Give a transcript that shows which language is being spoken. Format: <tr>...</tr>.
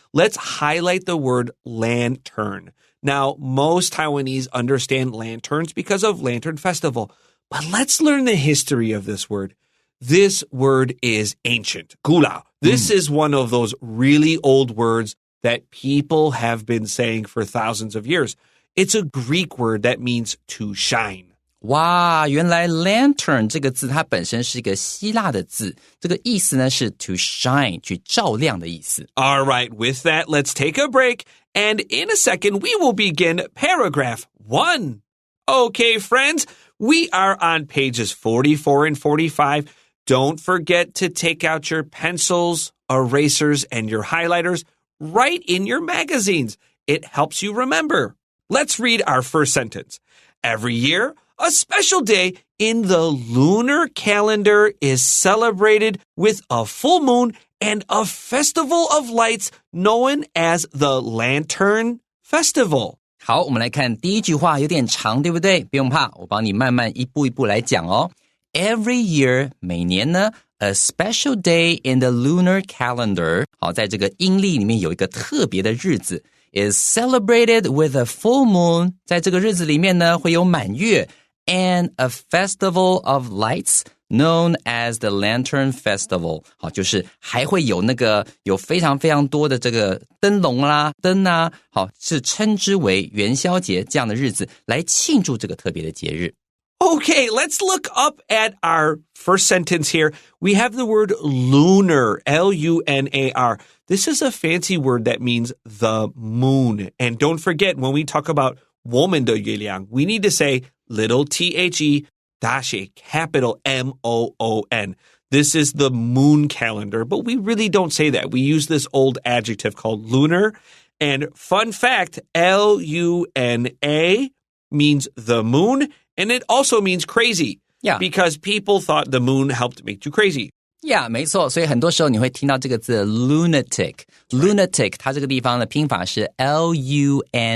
<en>Let's highlight the word lantern. Now, most Taiwanese understand lanterns because of Lantern Festival. But let's learn the history of this word. This word is ancient. Gulao. This is one of those really old words that people have been saying for thousands of years. It's a Greek word that means to shine.</en> <zh>哇，原来 lantern 这个字它本身是一个希腊的字，这个意思呢是</zh> <en>to shine,</en> <zh>去照亮的意思。</zh> <en>All right, with that, let's take a break. And in a second, we will begin paragraph 1. Okay, friends, we are on pages 44 and 45. Don't forget to take out your pencils, erasers, and your highlighters right in your magazines. It helps you remember. Let's read our first sentence. Every year, a special day in the lunar calendar is celebrated with a full moon and a festival of lights known as the Lantern Festival.</en> <zh>好，我们来看第一句话，有点长，对不对？不用怕，我帮你慢慢一步一步来讲哦。</zh> <en>Every year,</en> <zh>每年呢</zh> <en>a special day in the lunar calendar,</en> <zh>好，在这个阴历里面有一个特别的日子</zh> <en>is celebrated with a full moon,</en> <zh>在这个日子里面呢会有满月</zh> <en>and a festival of lights known as the Lantern Festival.</en> <zh>好，就是还会有有非常非常多的这个灯笼啦、灯啊，好，是称之为元宵节这样的日子来庆祝这个特别的节日。</zh> <en>Okay, let's look up at our first sentence here. We have the word lunar, L-U-N-A-R. This is a fancy word that means the moon. And don't forget, when we talk about</en> <zh>我们的月亮,</zh> <en>we need to say little T-H-E dash a capital M-O-O-N. This is the moon calendar, but we really don't say that. We use this old adjective called lunar. And fun fact, L-U-N-A means the moon. And it also means crazy. Yeah. Because people thought the moon helped make you crazy.</en> <zh>Yeah, 没错，所以很多时候你会听到这个字 lunatic. Lunatic, 它这个地方的拼法是 L-U-N-A-T-I-C.</zh>